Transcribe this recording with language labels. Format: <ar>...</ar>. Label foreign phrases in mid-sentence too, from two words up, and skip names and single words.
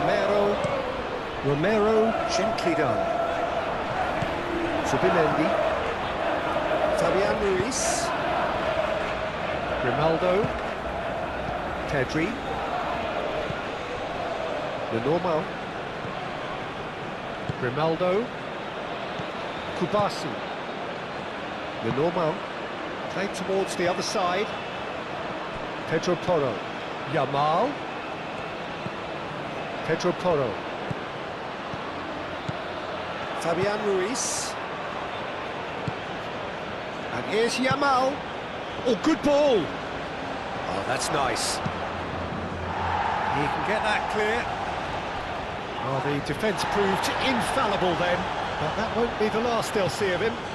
<en>Romero, gently done. Zubimendi. Fabian Ruiz. Grimaldo. Pedri. Lenormand. Grimaldo. Kubasi. Lenormand. Played towards the other side. Pedro Porro. Yamal. Pedro Porro. Fabian Ruiz. And here's Yamal. Oh, good ball. Oh, that's nice. He can get that clear. Oh, the defence proved infallible then, but that won't be the last they'll see of him.</en>